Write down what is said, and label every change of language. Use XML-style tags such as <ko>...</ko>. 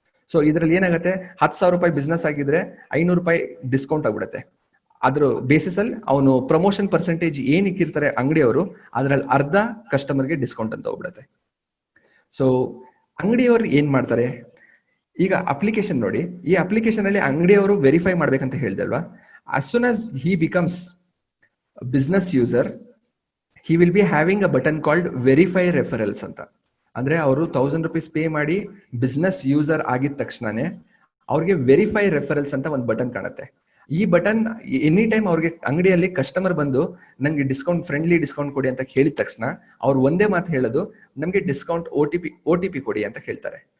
<kn>So ಇದ್ರಲ್ಲಿ ಏನಾಗುತ್ತೆ, 10,000 ರೂಪಾಯಿ ಬಿಸ್ನೆಸ್ ಆಗಿದ್ರೆ 500 ರೂಪಾಯಿ ಡಿಸ್ಕೌಂಟ್ ಆಗ್ಬಿಡುತ್ತೆ. ಅದ್ರ ಬೇಸಿಸ್ ಅಲ್ಲಿ ಅವನು ಪ್ರಮೋಷನ್ ಪರ್ಸೆಂಟೇಜ್ ಏನ್ ಇಕ್ಕಿರ್ತಾರೆ ಅಂಗಡಿಯವರು, ಅದ್ರಲ್ಲಿ ಅರ್ಧ ಕಸ್ಟಮರ್ಗೆ ಡಿಸ್ಕೌಂಟ್ ಅಂತ ಹೋಗ್ಬಿಡುತ್ತೆ. ಸೊ ಅಂಗಡಿಯವರು ಏನ್ ಮಾಡ್ತಾರೆ, ಈಗ ಅಪ್ಲಿಕೇಶನ್ ನೋಡಿ, ಈ ಅಪ್ಲಿಕೇಶನ್ ಅಲ್ಲಿ ಅಂಗಡಿಯವರು ವೆರಿಫೈ ಮಾಡ್ಬೇಕಂತ ಹೇಳಿದಲ್ವಾ.</kn> <en>as soon as he becomes a business user, he will be having a button called verify referrals ಅಂತ.</en> <kn>ಅಂದ್ರೆ ಅವರು 1000 ರೂಪೀಸ್ ಪೇ ಮಾಡಿ ಬಿಸ್ನೆಸ್ ಯೂಸರ್ ಆಗಿದ ತಕ್ಷಣನೇ ಅವ್ರಿಗೆ ವೆರಿಫೈ ರೆಫರಲ್ಸ್ ಅಂತ ಒಂದು ಬಟನ್ ಕಾಣುತ್ತೆ. ಈ ಬಟನ್ ಎನಿ ಟೈಮ್ ಅವ್ರಿಗೆ ಅಂಗಡಿಯಲ್ಲಿ ಕಸ್ಟಮರ್ ಬಂದು ನಂಗೆ ಡಿಸ್ಕೌಂಟ್, ಫ್ರೆಂಡ್ಲಿ ಡಿಸ್ಕೌಂಟ್ ಕೊಡಿ ಅಂತ ಹೇಳಿದ ತಕ್ಷಣ ಅವ್ರು ಒಂದೇ ಮಾತು ಹೇಳೋದು, ನಮ್ಗೆ ಡಿಸ್ಕೌಂಟ್ OTP ಕೊಡಿ ಅಂತ ಹೇಳ್ತಾರೆ.</kn>